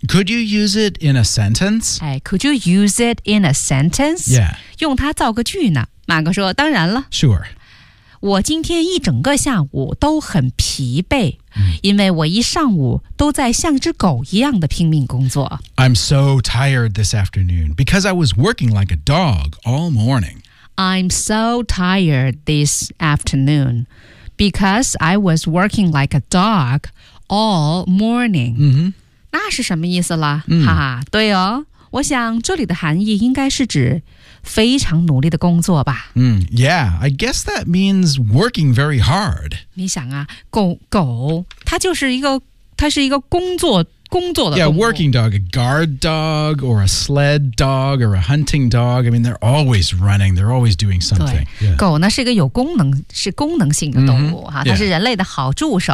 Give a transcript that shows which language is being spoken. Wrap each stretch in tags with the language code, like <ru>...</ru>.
<en>？”Could you use it in a sentence？哎 ，Could you use it in a sentence？Yeah，</en> <zh>用它造个句呢？马哥说：“当然了。</zh> <en>”Sure。</en> <zh>我今天一整个下午都很疲惫、嗯、因为我一上午都在像只狗一样的拼命工作。</zh> <en>I'm so tired this afternoon because I was working like a dog all morning. I'm so tired this afternoon because I was working like a dog all morning.、 Mm-hmm.</en> <zh>那是什么意思了、 mm. 哈哈对哦我想这里的含义应该是指非常努力的工作吧、 mm.</zh> <en>Yeah, I guess that means working very hard.</en> <zh>你想啊 狗它就是一个它是一个工作的动物</zh> <en>Yeah, working dog, a guard dog, or a sled dog, or a hunting dog. I mean, they're always running. They're always doing something.</en> <zh>对、yeah. 狗呢是一个有功能是功能性的动物、mm-hmm. 啊、它是人类的好助手、</zh>